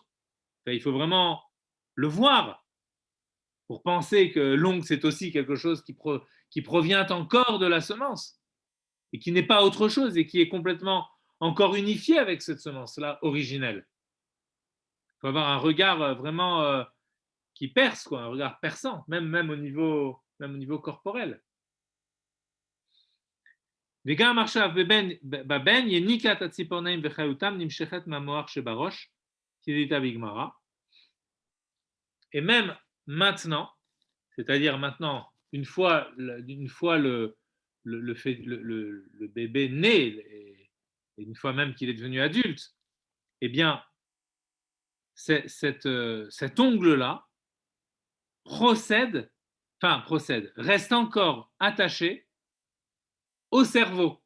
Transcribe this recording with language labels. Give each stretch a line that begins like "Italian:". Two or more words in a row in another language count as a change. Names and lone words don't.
French: Enfin, il faut vraiment le voir pour penser que l'ongle, c'est aussi quelque chose qui provient encore de la semence et qui n'est pas autre chose et qui est complètement encore unifié avec cette semence-là originelle. Il faut avoir un regard vraiment qui perce, quoi, un regard perçant, même au niveau corporel.
Hebrew: וגם עכשיו בבן יניקת הציפורניים וחיותם נמשכת מהמוח שבראש, כדאיתה בגמרא.
French: Et même maintenant, c'est-à-dire maintenant, une fois le bébé né, et une fois même qu'il est devenu adulte, eh bien, cet ongle-là reste encore attaché au cerveau.